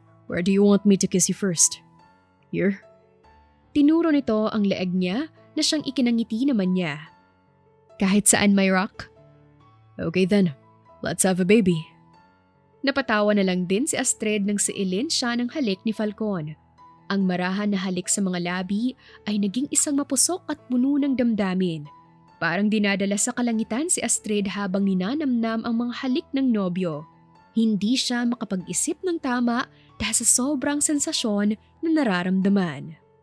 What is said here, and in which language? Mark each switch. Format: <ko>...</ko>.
<en>Where do you want me to kiss you first? Here?</en> <tl>Tinuro nito ang leeg niya na siyang ikinangiti naman niya. Kahit saan, my rock?</tl> <en>Okay then, let's have a baby.</en> <tl>Napatawa na lang din si Astrid nang siilin siya ng halik ni Falcon. Ang marahan na halik sa mga labi ay naging isang mapusok at puno ng damdamin. Parang dinadala sa kalangitan si Astrid habang ninanamnam ang mga halik ng nobyo. Hindi siya makapag-isip ng tama dahil sa sobrang sensasyon na nararamdaman.</tl>